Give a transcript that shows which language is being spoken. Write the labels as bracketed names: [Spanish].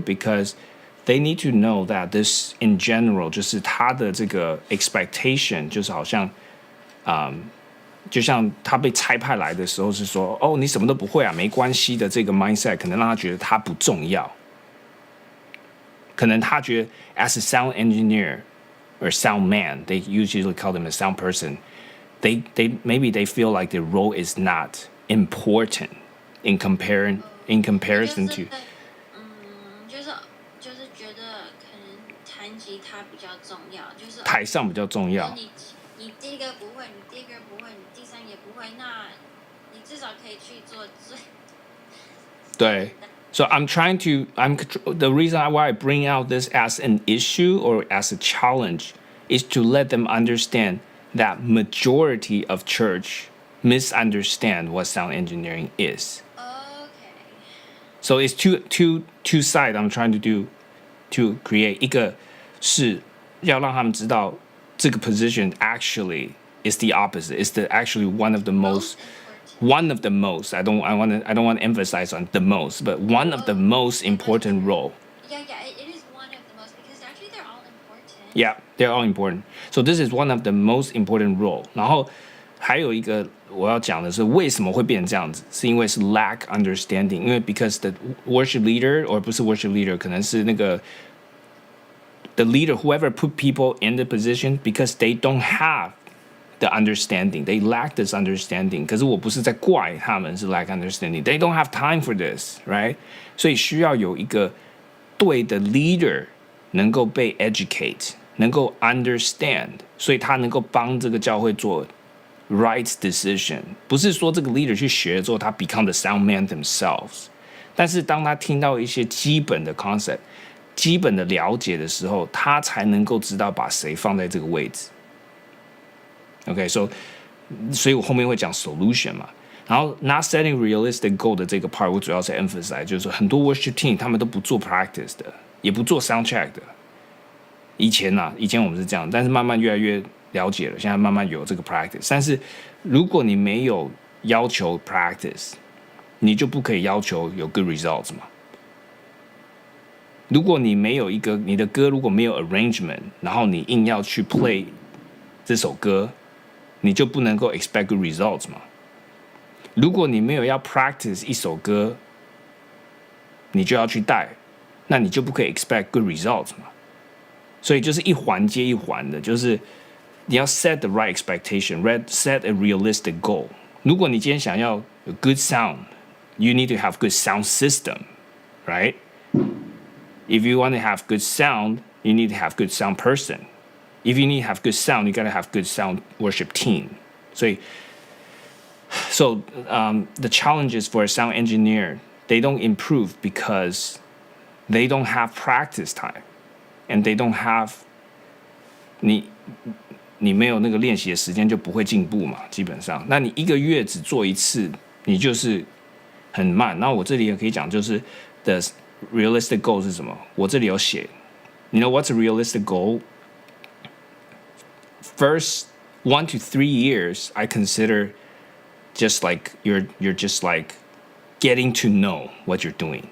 [English] Because they need to know that this in general [Chinese] 就是他的这个 [English] expectation [Chinese] 就是好像就像他被差派来的时候是说你什么都不会啊，没关系的，这个 [English] mindset 可能让他觉得他不重要，可能他觉得 as a sound engineer or sound man, they usually call them a sound person, they maybe they feel like their role is not important in comparison to [Chinese] 就是觉得可能弹吉他比较重要，就是台上比较重要。你第一个不会，你第二个不会，你第三也不会，那你至少可以去做最。对。 [English] So the reason why I bring out this as an issue or as a challenge is to let them understand that majority of church misunderstand what sound engineering is. Okay. So it's two sides I'm trying to do to create. [Chinese] 一个是要让他们知道这个 [English] position actually is the opposite. It's actually one of the most. I don't want to emphasize on the most, but one of the most important role. Yeah, it is one of the most because actually they're all important. Yeah, they're all important. So this is one of the most important role. [Chinese] 然后还有一个我要讲的是为什么会变成这样子，是因为是 lack understanding. [English] 因为 because the worship leader or 不是 worship leader [Chinese] 可能是那个 [English] the leader whoever put people in the position because they don't have the understanding. They lack this understanding. [Chinese] 可是我不是在怪他们是 lack understanding. [English] They don't have time for this, right? [Chinese] 所以需要有一个对的 leader 能够被 educate, 能够 understand, 所以他能够帮这个教会做 right decision. 不是说这个 leader 去学之后他 [English] become the sound man themselves. [Chinese] 但是当他听到一些基本的 concept, 基本的了解的时候，他才能够知道把谁放在这个位置。 Okay, so 所以我后面会讲 solution 嘛，然后 [English] not setting realistic goal [Chinese] 的这个 part 我主要是 emphasize 就是说很多 worship team 他们都不做 practice 的，也不做 sound check 的。以前我们是这样，但是慢慢越来越了解了，现在慢慢有这个 practice。但是如果你没有要求 practice， 你就不可以要求有 good results 嘛。如果你没有一个你的歌如果没有 arrangement， 然后你硬要去 play 这首歌。你就不能够 expect good results 嘛？如果你没有要 practice 一首歌，你就要去带，那你就不可以 expect good results 嘛？所以就是一环接一环的，就是你要 [English] set the right expectation, set a realistic goal. [Chinese] 如果你今天想要有 [English] good sound, you need to have good sound system, right? If you want to have good sound, you need to have good sound person.If you need to have good sound, you gotta have good sound worship team. So the challenges for a sound engineer, they don't improve because they don't have practice time, and they don't have [Chinese] 你没有那个练习的时间就不会进步嘛，基本上。那你一个月只做一次，你就是很慢。那我这里也可以讲，就是 the realistic goal 是什么？我这里有写。 [English] You know what's a realistic goal?First 1 to 3 years, I consider just like you're just like getting to know what you're doing.